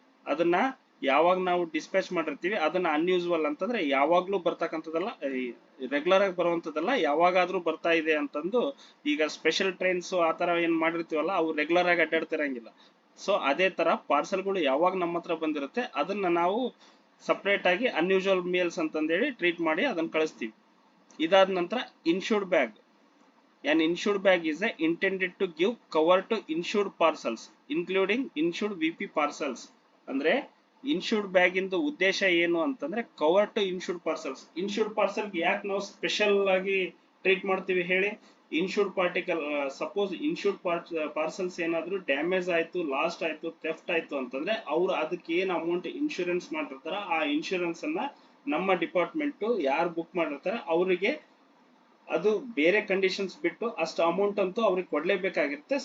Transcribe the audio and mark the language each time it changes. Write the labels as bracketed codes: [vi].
[kn] ಅದನ್ನ ಯಾವಾಗ ನಾವು ಡಿಸ್ಪ್ಯಾಚ್ ಮಾಡಿರ್ತೀವಿ ಅದನ್ನ ಅನ್ಯೂಸುವಲ್ ಅಂತಂದ್ರೆ ಯಾವಾಗ್ಲೂ ಬರ್ತಕ್ಕಂಥದ್ದಲ್ಲ, ರೆಗ್ಯುಲರ್ ಆಗಿ ಬರುವಂತದ್ದಲ್ಲ, ಯಾವಾಗಾದ್ರೂ ಬರ್ತಾ ಇದೆ ಅಂತಂದು. ಈಗ ಸ್ಪೆಷಲ್ ಟ್ರೈನ್ಸ್ ಆತರ ಏನ್ ಮಾಡಿರ್ತೀವಲ್ಲ ಅವು ರೆಗ್ಯುಲರ್ ಆಗಿ ಅಡ್ಡಾಡ್ತಿರಂಗಿಲ್ಲ. ಸೊ ಅದೇ ತರ ಪಾರ್ಸಲ್ಗಳು ಯಾವಾಗ ನಮ್ಮ ಹತ್ರ ಬಂದಿರುತ್ತೆ ಅದನ್ನ ನಾವು ಸಪರೇಟ್ ಆಗಿ ಅನ್ಯೂಸುವಲ್ ಮೇಲ್ಸ್ ಅಂತಂದೇಳಿ ಟ್ರೀಟ್ ಮಾಡಿ ಅದನ್ನ ಕಳಿಸ್ತೀವಿ. ಇದಾದ ನಂತರ insured bag. [en] An insured bag is intended to give cover to insured parcels including insured VP parcels. [kn] ಅಂದ್ರೆ ಇನ್ಶೂರ್ಡ್ ಬ್ಯಾಗ್ ಇಂದು ಉದ್ದೇಶ ಏನು ಅಂತಂದ್ರೆ [en] Cover to insured parcels. [kn] Insured parcel ಯಾಕೆ ನಾವು ಸ್ಪೆಷಲ್ ಆಗಿ ಟ್ರೀಟ್ ಮಾಡ್ತೀವಿ ಹೇಳಿ? Insured particle suppose insured parcels ಏನಾದ್ರು ಡ್ಯಾಮೇಜ್ ಆಯ್ತು, ಲಾಸ್ಟ್ ಆಯ್ತು, ಥೆಫ್ಟ್ ಆಯ್ತು ಅಂತಂದ್ರೆ ಅವ್ರು ಅದಕ್ಕೆ ಏನ್ ಅಮೌಂಟ್ ಇನ್ಶೂರೆನ್ಸ್ ಮಾಡಿರ್ತಾರ ಆ ಇನ್ಶೂರೆನ್ಸ್ ಅನ್ನ ನಮ್ಮ ಡಿಪಾರ್ಟ್ಮೆಂಟ್ ಯಾರು ಬುಕ್ ಮಾಡಿರ್ತಾರ ಅವರಿಗೆ ಅದು ಬೇರೆ ಕಂಡೀಷನ್ಸ್ ಬಿಟ್ಟು ಅಷ್ಟು ಅಮೌಂಟ್ ಅಂತೂ ಅವ್ರಿಗೆ ಕೊಡ್ಲೇಬೇಕಾಗಿರುತ್ತೆ.